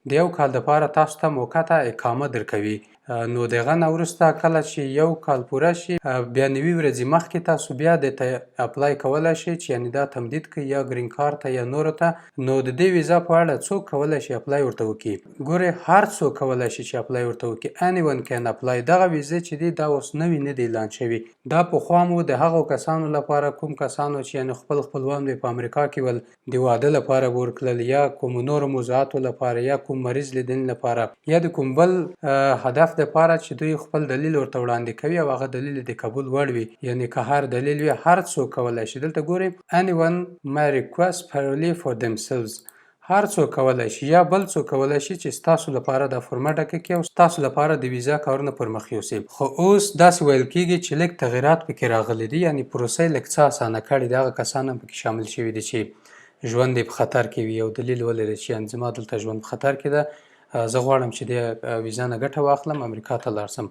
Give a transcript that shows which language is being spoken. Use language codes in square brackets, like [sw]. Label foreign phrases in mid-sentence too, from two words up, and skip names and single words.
[ps] د یو کال دپاره تاسو ته موقته اقامه درکوي. نو دغه نه وروسته کله چې یو کال پوره شي، بیا 90 ورځې مخکې تاسو بیا دته اپلای کولی شئ چې یعنې دا تمدید کړئ یا ګرین کارت ته یا نورو ته. نو د دې ویزا په اړه څوک کولی شي اپلای ورته وکړي؟ ګورئ، هر څوک کولی شي چې اپلای ورته وکړي. [en] anyone can apply. [ps] دغه ویزې چې دي دا اوس نوي نه دي اعلان شوي، دا پخوا مو د هغو کسانو لپاره، کوم کسانو چې یعنې خپل خپلوان به په امریکا کې ول، د واده لپاره به ورتلل یا کوم نورو موضوعاتو لپاره یا کوم مریض لیدنې لپاره یا د کوم بل هدف دپاره چې دوی خپل دلیل ورته وړاندې کوي او هغه دلیل د قبول وړ وي، یعنې که هر دلیل وي هر څوک کولی شي. دلته ګورئ [en] anyone may request parole for themselves. [ps] هر څوک کولی شي یا بل څوک کولی شي چې ستاسو لپاره دا فورمه ډکه کړي او ستاسو لپاره د ویزا کارونه پر مخ یوسي. خو اوس داسې ویل کېږي چې لږ تغیرات پکې راغلي دي، یعنې پروسه یې لږ څه اسانه کړې ده. هغه کسان هم پکې شامل شوي دي چې ژوند یې په خطر کې وي او دلیل ولري چې یعنې زما دلته ژوند په خطر کې ده، زه غواړم چې د ویزا نه ګټه واخلم، امریکا ته لاړ شم.